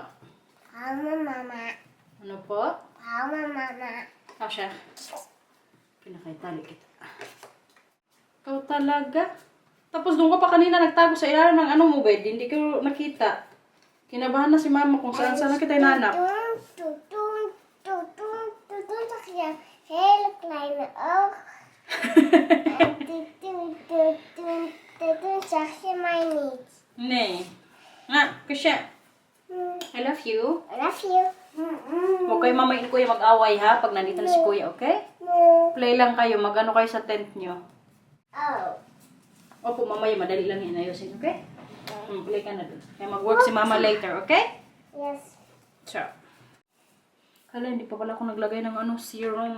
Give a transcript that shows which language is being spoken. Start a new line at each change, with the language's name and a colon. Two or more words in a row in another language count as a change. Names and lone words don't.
Filipino: Mama. Ano po? Mama. Siya. Pinakaitali kita. Ikaw talaga? Tapos doon ka pa kanina nagtago sa ilalim ng mo, bed. Hindi ko nakita. Kinabahan na si mama kung saan na kita hinanap.
Dutch: Hele kleine oog. Toen zag je mij niet.
Filipino: Nee. Nga, kusya.
English: I love you. I love you.
Filipino: Huwag kayo mama and kuya mag-away ha pag nandito na si kuya, okay? Play lang kayo. Mag-ano kayo sa tent nyo. Oh. Opo, mamaya madali lang yan ayusin, okay? Play ka na doon. Kaya mag-work si mama later, okay?
English: Yes. Sure.
Filipino: Kala, hindi pa pala ako naglagay ng serum.